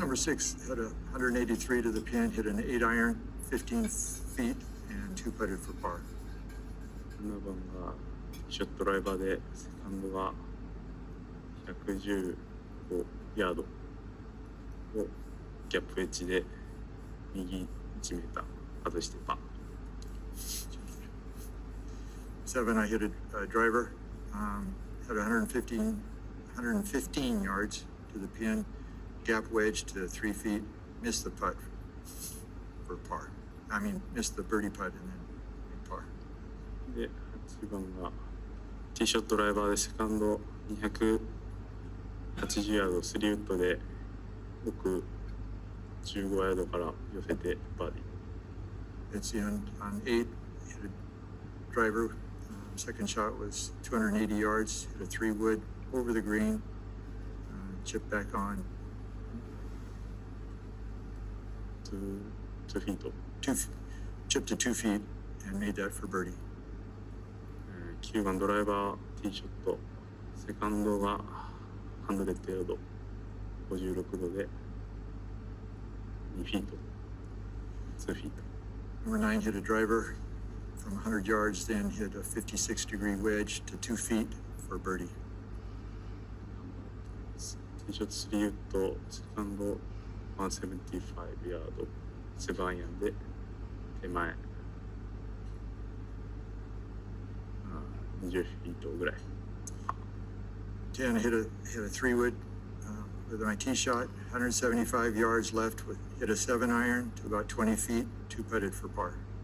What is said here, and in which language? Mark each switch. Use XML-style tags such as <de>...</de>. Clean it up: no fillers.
<en>Number 6 had a 183 to the pin, hit an 8 iron, 15 feet, and 2 putted for par.</en> <ja>7番がショットドライバーでセカンドが115ヤードをギャップエッジで右1メーター外してパー。</ja> <en>7, I hit a driver, had 115 yards to the pin, gap wedge to 3 feet, missed the putt for par. Missed the birdie putt and then made par.</en> <ja>で8番がティーショットドライバーでセカンド280ヤード3ウッドで奥15ヤードから寄せてバーディー。</ja> <en>It's on 8, hit a driver. Second shot was 280 yards, hit a 3 wood over the green, chipped back on</en> <ja>2フィート。</ja> <en>chipped to 2 feet and made that for birdie.</en> <ja>9番ドライバーティーショットセカンドが100ヤード56度で2フィート2フィート。</ja> <en>Number 9 hit a driver from 100 yards, then hit a 56-degree wedge to 2 feet for birdie.</en> <ja>ティーショット3ウッドセカンド175ヤード7アイアンで手前20フィートぐらい。</ja> <en>10 hit a 3 wood with my tee shot, 175 yards left with hit a 7 iron to about 20 feet, 2 putted for par.</en>